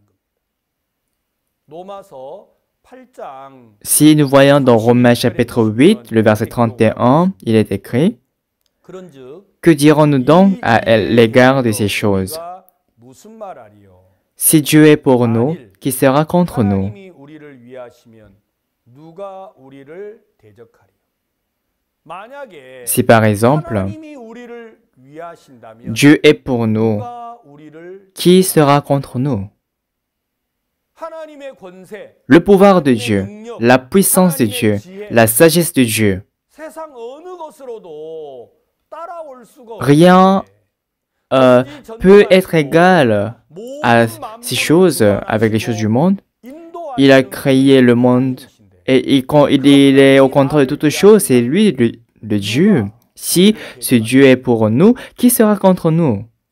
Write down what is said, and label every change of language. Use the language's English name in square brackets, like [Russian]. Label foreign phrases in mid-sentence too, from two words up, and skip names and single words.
[French] Si nous voyons dans Romains chapitre 8, le verset 31, il est écrit, « Que dirons-nous donc à l'égard de ces choses? Si Dieu est pour nous, qui sera contre nous? [Korean] 하나님이 우리를 위하시면 누가 우리를 대적하리요? 만약에 [French] Si par exemple, [Korean] 하나님이 우리를 위하신다면 [French] Dieu est pour nous, [Korean] 누가 우리를 [French] qui sera contre nous? [Korean] 하나님의 권세, [French] Le pouvoir de Dieu, la puissance de Dieu, la sagesse de Dieu. [Korean] 세상 어느 것으로도 따라올 수가 [French] Rien [Korean] 없는데 [French] peut être égal à ces choses avec les choses du monde. Il a créé le monde et il est au contrôle de toutes choses. C'est lui le Dieu. Si ce Dieu est pour nous, qui sera contre nous?